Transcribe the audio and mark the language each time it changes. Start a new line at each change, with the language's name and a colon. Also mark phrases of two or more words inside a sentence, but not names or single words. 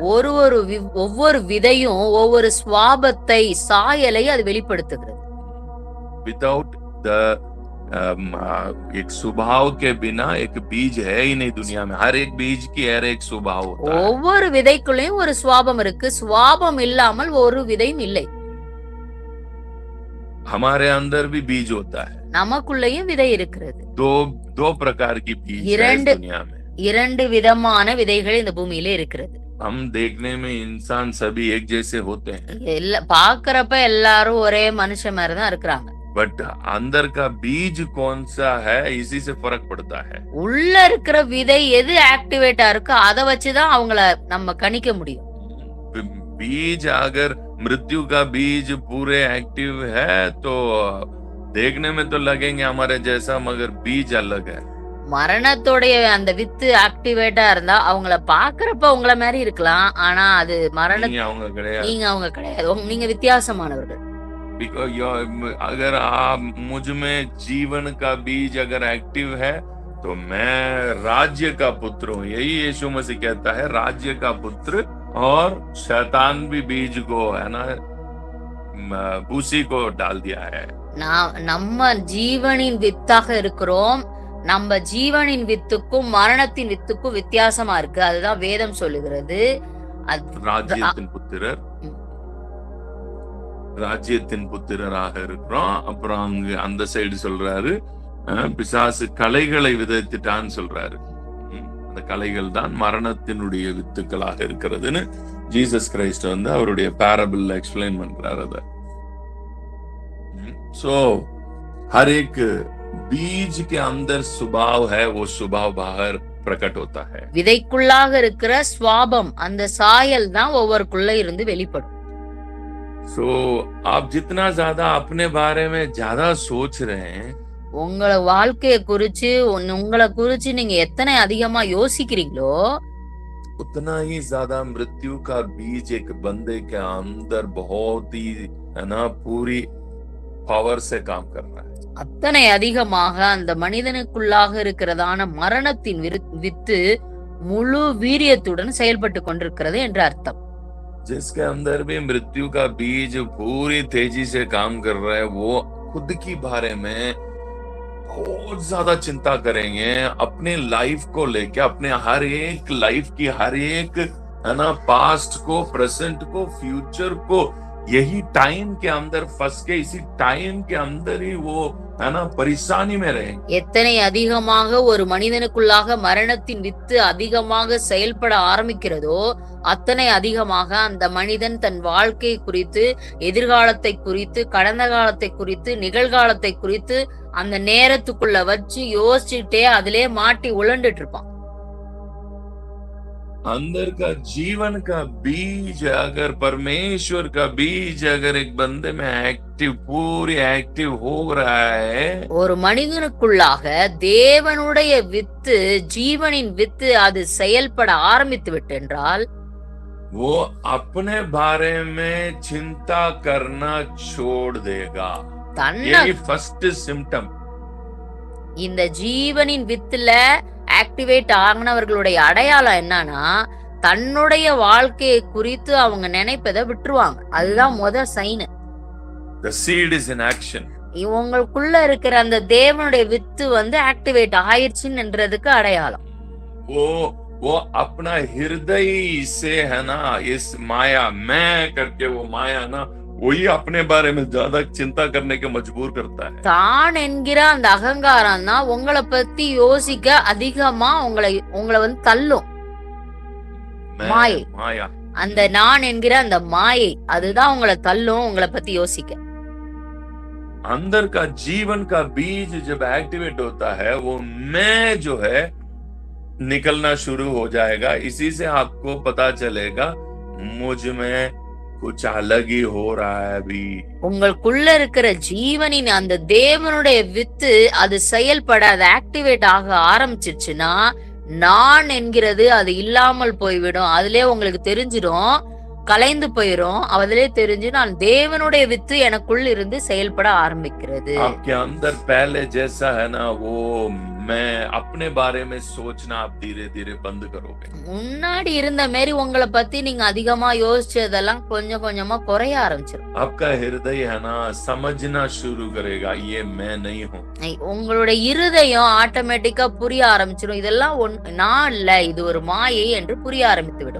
Tamil: ஒவ்வொரு விதையும் ஒவ்வொரு சுவாபத்தை சாயலை அது வெளிப்படுத்துகிறது.
English: without the
Hindi: एक स्वभाव के बिना एक बीज है ही नहीं दुनिया में. हर एक बीज की हर एक स्वभाव होता है.
Tamil: ஒவ்வொரு விதைக்குள்ளேயும் ஒரு சுவாபம் இருக்கு, சுவாபம் இல்லாமல் ஒரு விதையும் இல்லை.
Hindi: हमारे अंदर भी बीज होता है.
Tamil: நமக்குள்ளேயும் விதை இருக்கிறது.
Hindi: दो प्रकार की बीज है इस दुनिया में.
Tamil: இரண்டு விதமான விதைகள் இந்த பூமியில இருக்கிறது.
Hindi: हम देखने में इंसान सभी एक जैसे होते हैं.
Tamil: பாக்குறப்ப எல்லாரும் ஒரே மனுஷன் மாதிரி தான் இருக்கிறாங்க.
Hindi: बट अंदर का बीज कौन सा है इसी से फर्क पड़ता है.
Tamil: உள்ள இருக்கிற விதை எது ஆக்டிவேட்டா இருக்கோ அதை வச்சுதான் அவங்கள நம்ம கணிக்க முடியும்.
Hindi: बीज अगर मृत्यु का बीज पूरे एक्टिव है तो देखने में तो लगेंगे हमारे जैसा, मगर बीज अलग है.
Tamil: மரணத்தோடைய அந்த வித்து ஆக்டிவேட்டா இருந்தா அவங்கள பாக்குறப்ப உங்கள மாதிரி இருக்கலாம், ஆனா அது நீங்க அவங்க கிடையாது, நீங்க வித்தியாசமானவர்கள்.
Hindi: अगर आप मुझ में जीवन का बीज अगर एक्टिव है तो मैं राज्य का पुत्र हूं, यही यीशु मसीह कहता है, राज्य का पुत्र। और शैतान भी बीज को है ना भूसी को डाल दिया है।
Tamil: நம்ம ஜீவனின் வித்தாக இருக்கிறோம். நம்ம ஜீவனின் வித்துக்கும் மரணத்தின் வித்துக்கும் வித்தியாசமா இருக்கு. அதுதான் வேதம் சொல்லுகிறது. ராஜ்யத்தின் புத்திரர், ராஜ்யத்தின் புத்திரராக இருக்கிறோம். அப்புறம் அங்க அந்த சைடு சொல்றாரு பிசாசு கலைகளை விதைத்துட்டான்னு சொல்றாரு. அந்த கலைகள் தான் மரணத்தினுடைய வித்துக்களாக இருக்கிறதுன்னு ஜீசஸ் கிரைஸ்ட் வந்து அவருடைய பேரபிள்ல எக்ஸ்பிளைன் பண்றாரு அத.
Hindi: सो हर एक बीज के अंदर स्वभाव है, वो स्वभाव बाहर प्रकट होता है.
Tamil: விதைக்குள்ளாக இருக்கிற ஸ்வாபம், அந்த சாயல் தான் ஒவ்வொருக்குள்ள இருந்து வெளிப்படும்.
Hindi: सो आप जितना ज्यादा अपने बारे में ज्यादा सोच रहे हैं,
Tamil: உங்கள வாழ்க்கையை குறிச்சு உங்களை குறிச்சு நீங்க எத்தனை அதிகமா யோசிக்கிறீங்களோ
Hindi: उतना ही ज्यादा मृत्यु का बीज एक बंदे के अंदर बहुत ही है ना पूरी பவர் से काम कर रहा है.
Tamil: அத்தனை அதிகமாக அந்த மனிதனுக்குள்ளாக இருக்கிறதான மரணத்தின் வித்து முழு வீரியத்துடன் செயல்பட்டு கொண்டிருக்கிறது என்று அர்த்தம்.
Hindi: जिसके अंदर भी मृत्यु का बीज पूरी तेजी से काम कर रहा है, वो खुद की बारे में बहुत ज्यादा चिंता करेंगे, अपने लाइफ को लेके, अपने हर एक लाइफ की हर एक है ना पास्ट को, प्रेजेंट को, फ्यूचर को, यही टाइम के अंदर फंस के इसी टाइम के अंदर ही वो है ना परेशानी में रहेंगे.
Tamil: எத்தனை அதிகமாக ஒரு மனிதனுக்குள்ளாக மரணத்தின் வித்து அதிகமாக செயல்பட ஆரம்பிக்கிறதோ அத்தனை அதிகமாக அந்த மனிதன் தன் வாழ்க்கை குறித்து, எதிர்காலத்தை குறித்து, கடந்த காலத்தை குறித்து, நிகழ்காலத்தை குறித்து அந்த நேரத்துக்குள்ள வச்சு யோசிச்சுட்டே அதிலே மாட்டி உழண்டுட்டு இருப்பான்.
Hindi: अंदर का जीवन का बीज अगर परमेश्वर का बीज अगर एक बंदे में एक्टिव पूरी एक्टिव हो रहा है,
Tamil: ஒரு மனிதனுக்குள்ளாக தேவனுடைய வித்து, ஜீவனின் வித்து அது செயல்பட ஆரம்பித்து விட்டென்றால்
Hindi: वो अपने बारे में चिंता करना छोड़ देगा. यही
English: first symptom.
Tamil: இந்த ஜீவனின் வித்துல ஆக்டிவேட் ஆகினவர்களுடைய அடையாளம் என்னன்னா தன்னுடைய வாழ்க்கையை குறித்து அவங்க நினைப்பதை விட்டுருவாங்க. அதுதான் முதல் சைன்.
English: The seed is in action.
Tamil: இவங்களுக்குள்ள இருக்கிற அந்த தேவனுடைய வித்து வந்து ஆக்டிவேட் ஆயிடுச்சுன்றதுக்கு அடையாளம்.
Hindi: वो अपना हृदय से है ना इस माया मैं करके वो माया ना वही अपने बारे में ज्यादा चिंता करने के मजबूर करता है.
Tamil: தான் என்கிற அந்த அகங்காரம் தான் உங்களை பத்தி யோசிக்க அதிகமா உங்களை வந்து தள்ளும். மாயை, அந்த நான் என்கிற அந்த மாயை அதுதான் உங்களை தள்ளும் உங்களை பத்தி யோசிக்க.
Hindi: अंदर का जीवन का बीज जब एक्टिवेट होता है, वो मैं जो है निकलना शुरू हो जाएगा. इसी से आपको पता चलेगा मुझ में कुछ अलग ही हो रहा है अभी.
Tamil: உங்களுக்குள்ள இருக்கிற ஜீவனின் அந்த தேவனுடைய வித்து அது செயல்பட, அது ஆக்டிவேட் ஆக ஆரம்பிச்சிருச்சுன்னா நான் என்கிறது அது இல்லாமல் போய்விடும். அதுலயே உங்களுக்கு தெரிஞ்சிடும், கலைந்து போயிரும். அதிலே தெரிஞ்சு நான் தேவனுடைய வித்து எனக்குள் இருந்து செயல்பட ஆரம்பிக்கிறது.
Hindi: आपके अंदर पहले जैसा है ना वो मैं अपने बारे में सोचना आप धीरे धीरे बंद करोगे.
Tamil: முன்னாடி இருந்த மாதிரி உங்களை பத்தி நீங்க அதிகமா யோசிச்சதெல்லாம் கொஞ்சம் கொஞ்சமா குறைய ஆரம்பிச்சிடும்.
Hindi: आपका हृदय है ना समझना शुरू करेगा ये मैं नहीं हूँ.
Tamil: உங்களுடைய இருதயம் ஆட்டோமேட்டிக்கா புரிய ஆரம்பிச்சிடும், இதெல்லாம் நான் இல்ல, இது ஒரு மாயை என்று புரிய ஆரம்பித்து விடும்.